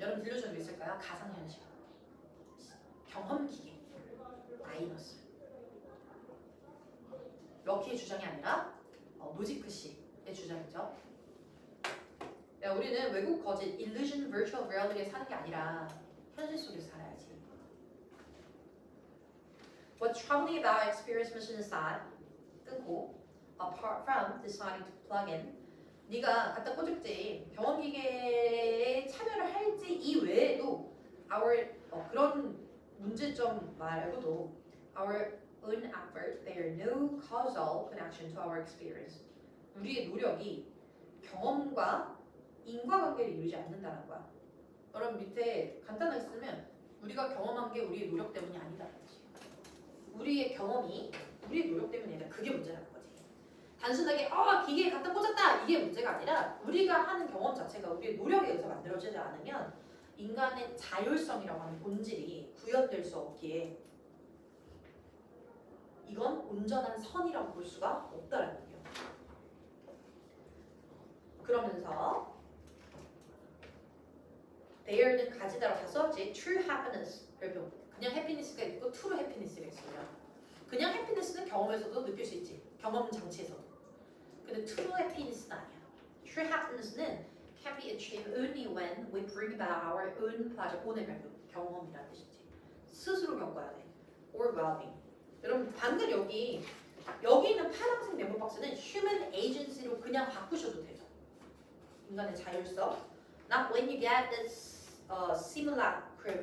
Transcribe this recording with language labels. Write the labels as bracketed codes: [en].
[ko] 여러분 delusion도 있을까요? 가상현실. 경험기계. 마이너스. 럭키의 주장이 아니라 노지크 씨의 주장이죠. 야, 우리는 외국 거짓, illusion, virtual reality에 사는 게 아니라 현실 속에서 살아야지. [en] What's troubling about experience mission is that [ko] 끊고 [en] apart from deciding to plug in [ko] 네가 갖다 꽂을지 경험 기계에 참여를 할지 이외에도 [en] our [ko] 그런 문제점 말고도 [en] our own effort bear no causal connection to our experience. [ko] 우리의 노력이 경험과 인과관계를 이루지 않는다는 거야. 여러분 밑에 간단하게 쓰면 우리가 경험한 게 우리의 노력 때문이 아니다. 우리의 경험이 우리의 노력 때문이 아니라 그게 문제라는 거지. 단순하게 기계에 갖다 꽂았다 이게 문제가 아니라 우리가 하는 경험 자체가 우리의 노력에 의해서 만들어지지 않으면 인간의 자율성이라고 하는 본질이 구현될 수 없기에 이건 온전한 선이라고 볼 수가 없다라는 거예요. 그러면서 there는 가지다라고 다 썼지. [en] True happiness. [ko] 그냥 해피니스가 있고 [en] true happiness [ko] 가 있어요. 그냥 해피니스는 경험에서도 느낄 수 있지. 경험 장치에서도. 근데 [en] true happiness [ko] 는 아니야. [en] True happiness는 can be achieved only when we bring about our own pleasure. [ko] 오늘 경험이라는 뜻이지. 스스로 겪어야 돼. [en] Or well-being. [ko] 여러분 방금 여기 있는 파란색 메모 박스는 [en] human agency [ko] 로 그냥 바꾸셔도 돼요. 인간의 자율성. [en] Not when you get this simulacrum.